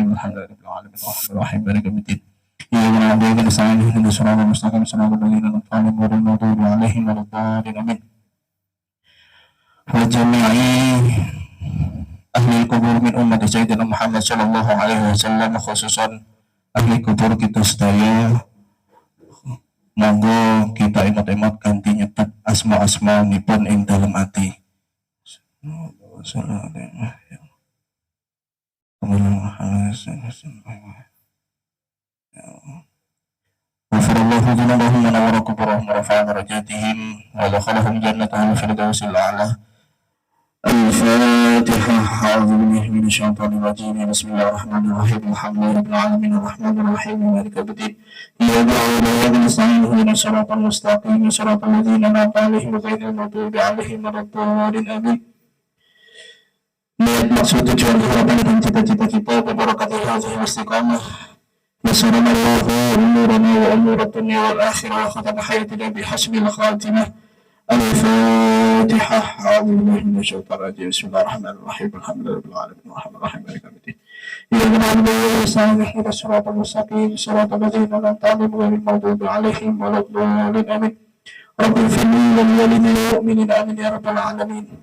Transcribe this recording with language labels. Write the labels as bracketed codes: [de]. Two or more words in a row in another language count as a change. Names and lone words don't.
[ar] الحمد لله رب العالمين الرحمن الرحيم مالك يوم الدين. إياك نعبد وإياك نستعين اهدنا الصراط المستقيم صراط الذين أنعمت عليهم غير المغضوب عليهم ولا الضالين آمين. وجميع أهل القبور من أمة سيدنا محمد صلى الله عليه وسلم، خصوصا [jv] ahli kubur kita sedaya, monggo kita emat-emat ganti nyetet asma-asma nipun ing dalam ati. [ar] غفر الله ذنوبهم ونور قبورهم ورفع درجاتهم ودخلهم جنته الفردوس الأعلى. الفاتحة. أعوذ بالله من الشيطان الرجيم. بسم الله الرحمن الرحيم. الحمد لله رب العالمين الرحمن الرحيم مالك يوم الدين. إياك نعبد وإياك نستعين اهدنا الصراط المستقيم صراط الذين أنعمت عليهم غير المغضوب عليهم ولا الضالين آمين. [id] Niat maksud tujuan harapan dan cita-cita kita beberkat [ar] هذه الاستقامة. يسرنا الله أمورنا وأمور دنيا والآخرة وختم حياتنا بحسن الخاتمة. الفاتحة. أعوذ بالله من الشيطان الرجيم. بسم الله الرحمن الرحيم. الحمد لله رب العالمين الرحمن الرحيم مالك يوم الدين. إياك نعبد وإياك نستعين اهدنا الصراط المستقيم صراط الذين أنعمت عليهم غير المغضوب عليهم ولا الضالين آمين. رب اغفر لي ولوالدي والمؤمنين آمين يا رب العالمين.